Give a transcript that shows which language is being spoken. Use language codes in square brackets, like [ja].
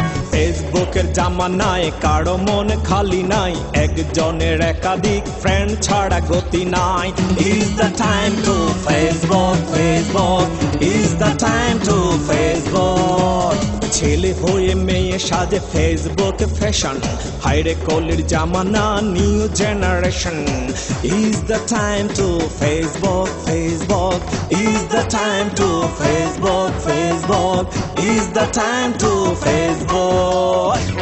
[bn] ফেসবুকের জামানায় কারো মন খালি নাই, একজনের একাধিক ফ্রেন্ড ছাড়া গতি নাই। [en] Is the time to Facebook, Facebook, is the time to Facebook. [bn] ছেলে হয়ে মেয়ে সাজে ফেসবুক ফ্যাশন, হাইরে কলির জামানা new generation. [en] Is the time to Facebook, Facebook, is the time to Facebook, Facebook, is the time to Facebook.